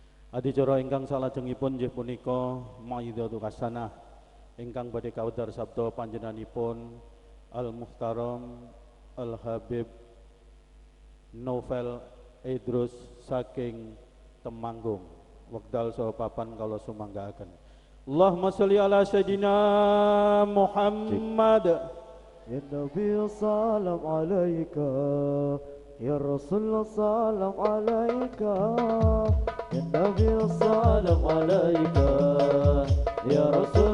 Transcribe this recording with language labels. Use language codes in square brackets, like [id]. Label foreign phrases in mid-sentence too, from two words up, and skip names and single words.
[jv] Adicara ingkang salajengipun inggih punika [ar] موعظة حسنة [jv] ingkang badhe kawedhar sabda panjenenganipun [ar] المحترم الحبيب [jv] Novel Idrus saking Temanggung wekdal saha papan kala sumanggaaken. [ar] اللهم صل على سيدنا محمد. يا نبي سلام عليك، يا رسول سلام عليك، يا نبي سلام عليك، يا رسول